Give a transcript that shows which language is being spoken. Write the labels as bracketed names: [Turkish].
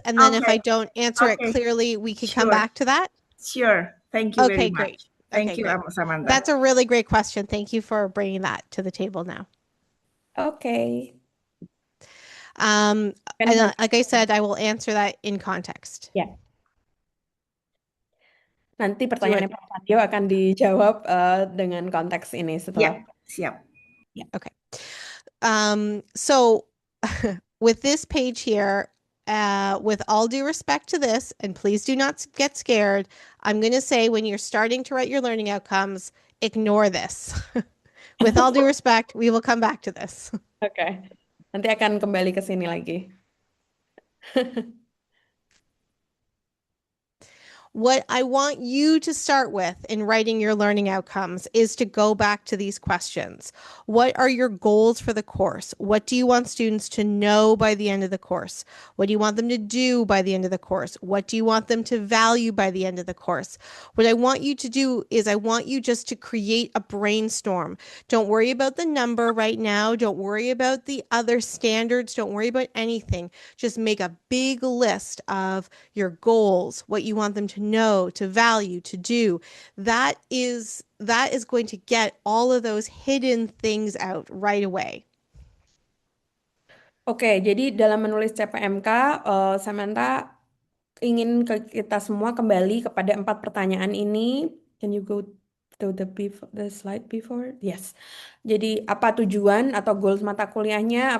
[English] And then if I don't answer it clearly, we can come back to that? Sure. Thank you very much. Great. Thank Okay, you, great. Samantha. That's a really great question. Thank you for bringing that to the table now. Okay. And like I said, I will answer that in context. [Indonesian] Ya. Nanti pertanyaannya Pak Sadio akan dijawab dengan konteks ini setelah. Siap. Okay. [English] So with this page here, with all due respect to this, and please do not get scared, I'm going to say when you're starting to write your learning outcomes, ignore this. With all due respect, we will come back to this. [Indonesian] Oke. Nanti akan kembali ke sini lagi. [English] What I want you to start with in writing your learning outcomes is to go back to these questions. What are your goals for the course? What do you want students to know by the end of the course? What do you want them to do by the end of the course? What do you want them to value by the end of the course? What I want you to do is I want you just to create a brainstorm. Don't worry about the number right now. Don't worry about the other standards. Don't worry about anything. Just make a big list of your goals, what you want them to know, to value, to do. That is going to get all of those hidden things out right away. [Indonesian] Oke, jadi dalam menulis CPMK, Samantha ingin kita semua kembali kepada 4 pertanyaan ini. [English] Can you go to the slide before. Yes. [Indonesian] Jadi apa tujuan atau goals mata kuliahnya?